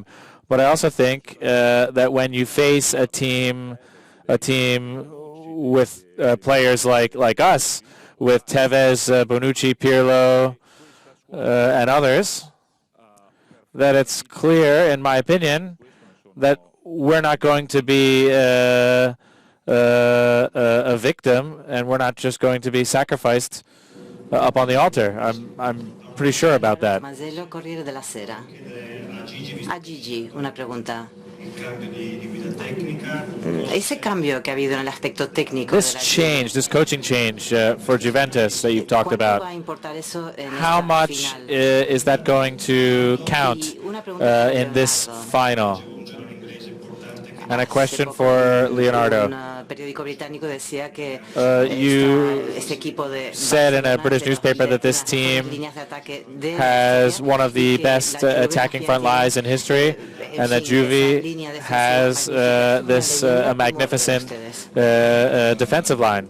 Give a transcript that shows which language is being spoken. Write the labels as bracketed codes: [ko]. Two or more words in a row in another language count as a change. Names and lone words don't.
[en] But I also think that when you face a team with players like us, with Tevez, Bonucci, Pirlo, and others, that it's clear, in my opinion, that we're not going to be a victim, and we're not just going to be sacrificed up on the altar. I'm pretty sure about that. Masello, Corriere della Sera. [es] A Gigi, una pregunta. Ese cambio que ha habido en el aspecto técnico [en] This change, this coaching change for Juventus that you've talked about, how much is that going to count in this final? And a question for Leonardo. You said in a British newspaper that this team has one of the best attacking front lines in history, and that Juve has this magnificent defensive line.